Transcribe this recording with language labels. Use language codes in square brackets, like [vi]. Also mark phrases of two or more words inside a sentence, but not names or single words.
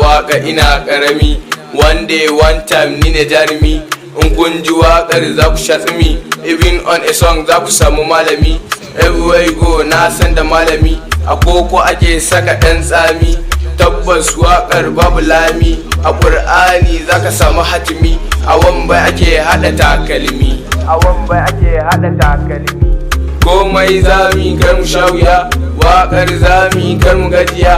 [ha] waka ina karami, [en] one day one time [ha] ni ne jarumi. In kun ji wakar za ku sha tsimi, [en] even on a song [ha] za ku samu malami. [en] Everywhere you go [ha] na san da malami, a koko ake saka ɗan tsami. Tabbas wakar babu lami, a ƙur'ani za ka samu hatimi. A wambai ake haɗa takalmi, a wambai ake haɗa takalmi. Komai zami kar mu sha wuya, waƙar zami kar mu gajiya.